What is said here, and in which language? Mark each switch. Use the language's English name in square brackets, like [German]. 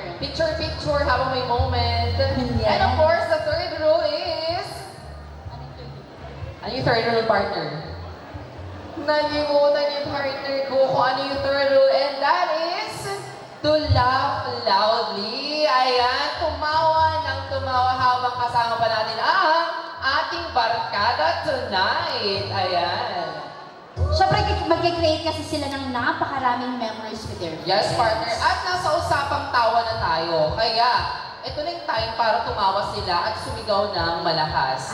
[Filipino] Picture habang may moment. [English] Yes. And of course, the third rule is... [Filipino] Ano yung third rule, partner? Nalimutan yung partner ko kung ano yung third rule, [English] and that is to laugh loudly. [Filipino] Ayan, tumawa ng tumawa habang kasama pa natin ang ating barkada tonight. Ayan. Siyempre, mag-create kasi sila ng napakaraming memories [English] with their friends. [Filipino] Yes, partner. At nasa usapang tawa na tayo. Kaya, ito na yung time para tumawa sila at sumigaw ng malakas.